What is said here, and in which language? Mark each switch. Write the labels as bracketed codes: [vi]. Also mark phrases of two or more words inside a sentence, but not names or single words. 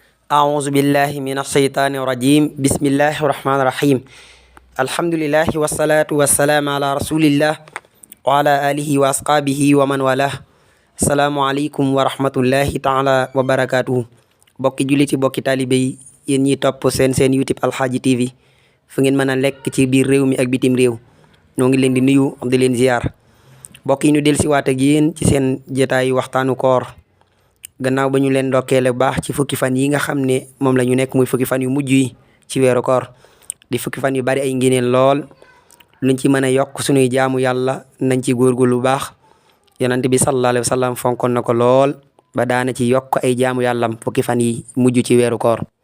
[ar] أعوذ بالله من الشيطان الرجيم بسم الله الرحمن الرحيم الحمد لله والصلاة والسلام على رسول الله وعلى آله وأصحابه ومن والاه السلام عليكم ورحمة الله تعالى وبركاته [wo] bokki juliti bokki taalibe yi yéen ñiy topp seen YouTube Alxaaji TV fu ngeen mën a lekk ci biir réew mi ak bitim réew ñoo ngi leen di nuyu di leen ziar mbokk yi ñu dellusiwaat ak yéen ci seen jotaayu waxtaanu koor gannaaw ba ñu leen ndokkeele bu baax ci fukki fan yi nga xam ne moom la ñu nekk muy fukki fan yu mujj yi ci weeru koor di fukki fan yu bari ay ngëneel lool luñ ci mën a yokk suñuy jaamu yàlla nañ ci góorgóorlu bu baax yonent bi [ar] صلى الله عليه وسلم [wo] fonkoon na ko lool ba daana ci yokk ay jaamu yàllam fukki fan yi mujj ci weeru koor